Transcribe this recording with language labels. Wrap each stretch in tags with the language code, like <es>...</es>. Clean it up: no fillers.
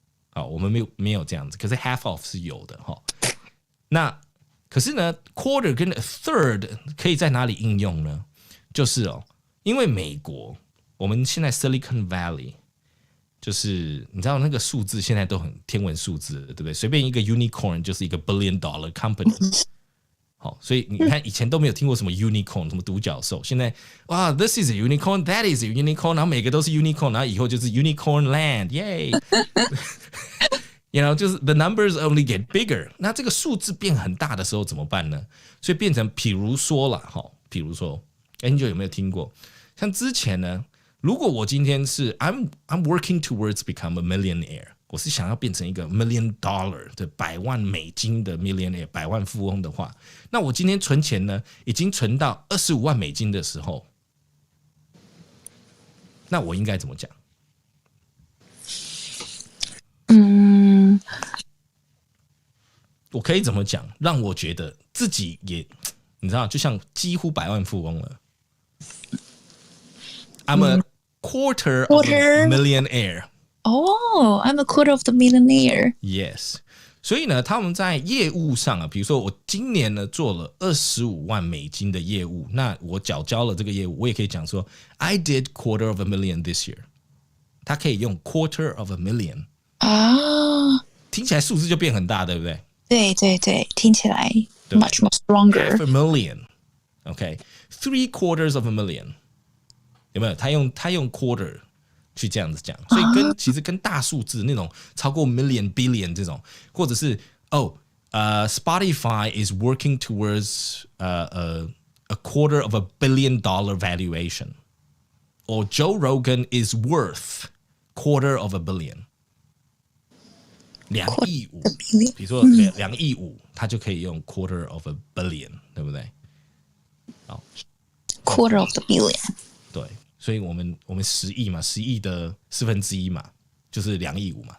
<zh>好，我们没有这样子，可是</zh> <en>half off</en> <zh>是有的哈。那可是呢 ，quarter 跟</zh> <en>a third</en> <zh>可以在哪里应用呢？就是因为美国，我们现在 Silicon Valley。就是你知道那个数字现在都很天文数字，对不对？随便一个 unicorn 就是一个 $1 billion company。好，所以你看以前都没有听过什么 unicorn， 什么独角兽，现在哇 ，</zh> <en>this is a unicorn， that is a unicorn，</en> <zh>然后每个都是 unicorn， 然后以后就是 unicorn land， 耶！</zh> <en>You know，</en> <zh>就是</zh> <en>the numbers only get bigger。</en> <zh>那这个数字变很大的时候怎么办呢？所以变成，比如说啦，比如说 ，Angel 有没有听过？像之前呢？如果我今天是</zh> <en>I'm working towards become a millionaire，</en> <zh>我是想要变成一个$1 million 的100万美金的 millionaire， 百万富翁的话，那我今天存钱呢，已经存到25万美金的时候，那我应该怎么讲？我可以怎么讲，让我觉得自己也，你知道，就像几乎百万富翁了。</zh> <en>I'm a quarter of a millionaire. Oh, I'm a quarter of the millionaire. Yes.</en> <zh>所以呢，他们在业务上啊，比如说我今年呢做了25万美金的业务，那我缴交了这个业务，我也可以讲说</zh> <en>I did quarter of a million this year.</en> <zh>他可以用 quarter of a million 啊，听起来数字就变很大，对不对？对对对，听起来</zh> <en>much more stronger. Half a million, OK, 3/4 of a million.</en> <zh>有没有？他用 quarter 去这样子讲，所以其实跟大数字那种超过 million billion 这种，或者是</zh> <en>Spotify is working towards a quarter of $1 billion valuation, or Joe Rogan is worth quarter of $1 billion，</en> <zh>2.5亿，比如说2.5亿，他就可以用 quarter of $1 billion， 对不对？好</zh> <en>，quarter of the billion。</en> <zh>对，所以我们10亿嘛，10亿的1/4嘛，就是2.5亿嘛。</zh>